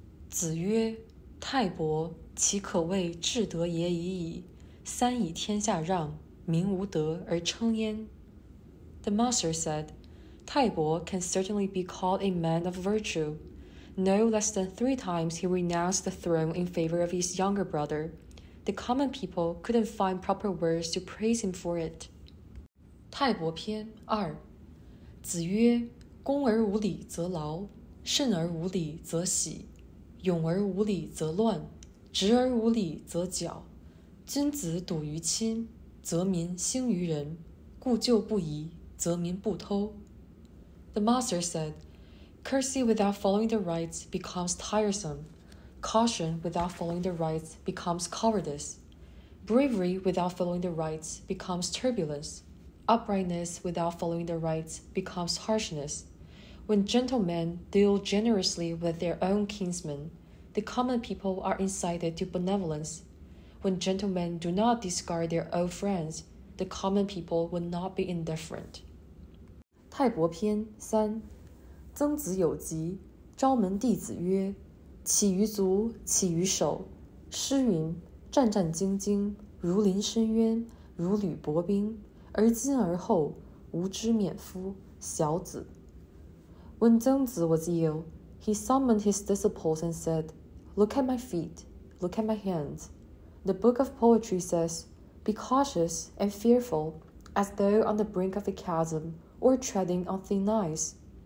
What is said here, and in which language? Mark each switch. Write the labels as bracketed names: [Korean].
[Chinese] 子曰：泰伯，其可谓至德也已矣。三以天下让，民无德而称焉。 [English] The master said,泰伯 can certainly be called a man of virtue. No less than 3 times he renounced the throne in favor of his younger brother. The common people couldn't find proper words to praise him for it. [Chinese] 泰伯篇二。子曰：恭而无礼则劳，慎而无礼则喜，勇而无礼则乱，直而无礼则绞。君子笃于亲，则民兴于仁，故旧不移，则民不偷。 [English] The master said, Courtesy without following the rites becomes tiresome. Caution without following the rites becomes cowardice. Bravery without following the rites becomes turbulence. Uprightness without following the rites becomes harshness. When gentlemen deal generously with their own kinsmen, the common people are incited to benevolence. When gentlemen do not discard their old friends, the common people will not be indifferent. [Chinese] 泰伯篇三。曾子有疾，昭门弟子曰：起于足，起于手。诗云：战战兢兢，如临深渊，如履薄冰。而今而后，吾之免夫。小子。 [English] When Zengzi was ill, he summoned his disciples and said, Look at my feet, look at my hands. The book of poetry says, Be cautious and fearful, as though on the brink of a chasm or treading on thin ice.